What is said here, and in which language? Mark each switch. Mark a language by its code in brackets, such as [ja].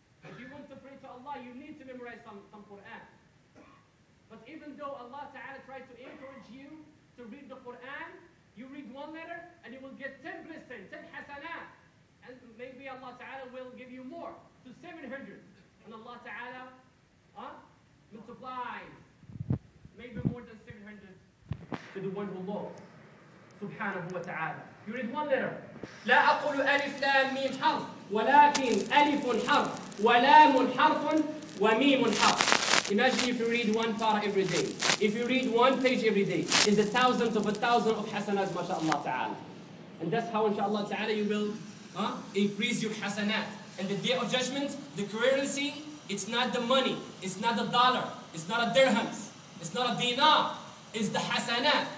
[en] If you want to pray to Allah, you need to memorize some Quran. But even though Allah Ta'ala tried to encourage you to read the Quran, you read one letter and you will get 10 blessings, 10 hasanat. And maybe Allah Ta'ala will give you more, to 700. And Allah Ta'ala multiplies maybe more than 700 to the one who loves. Subhanahu wa ta'ala. You read one letter. [ar] لا أقول ألف لام ميم حرف ولكن ألف حرف ولام حرف وميم حرف. [en] Imagine if you read one para every day. If you read one page every day, is the thousands of a thousand of hasanat, mashallah ta'ala. And that's how, inshallah ta'ala, you will increase your hasanat. And the day of judgment, the currency, it's not the money, it's not the dollar, it's not a dirhams, it's not a dinar, it's the hasanat.